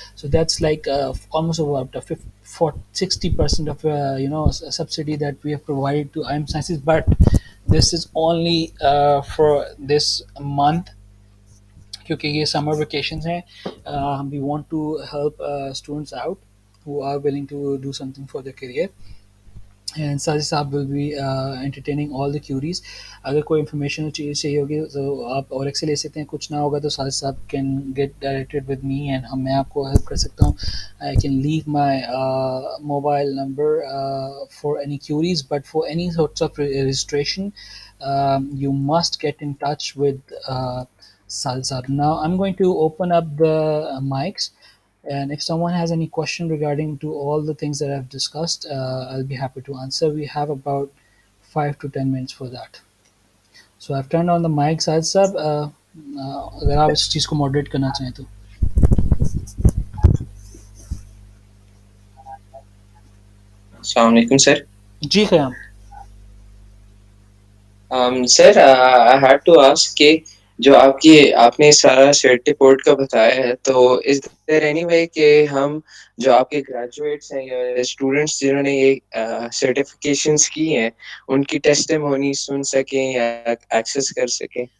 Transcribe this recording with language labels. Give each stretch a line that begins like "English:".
English: So that's like almost about 60% of a subsidy that we have provided to IMSciences, but this is only for this month
Urdu: کیونکہ یہ سمر vacations ہیں.
English: we want to help students out who are willing to do something for their career, and Sajid sahab will be entertaining all the queries.
Urdu: اگر کوئی information چیز چاہیے ہوگی تو آپ اور ایک سے لے سکتے ہیں, کچھ نہ ہوگا تو ساجد صاحب
English: can get directed with me
Urdu: and میں آپ کو ہیلپ کر سکتا ہوں.
English: I can leave my mobile number for any queries, but for any sorts of registration you must get in touch with Sajid sahab. Now I'm going to open up the mics, and if someone has any question regarding to all the things that I've discussed, I'll be happy to answer. We have about 5 to 10 minutes for that. So I've turned on the mic.
Urdu: Sajid sahab, اگر آپ اس چیز کو moderate کرنا چاہیں تو. السلام علیکم سر. جی خیام. سر
English: I had to ask
Urdu: کہ جو آپ نے سارا سرٹیپورٹ کا بتایا ہے, تو
English: is there any way
Urdu: کہ ہم جو آپ کے گریجویٹس ہیں یا اسٹوڈنٹس جنہوں نے یہ سرٹیفکیشنس کی ہیں ان کی ٹیسٹیمونی سن سکیں یا ایکسیس کر سکیں؟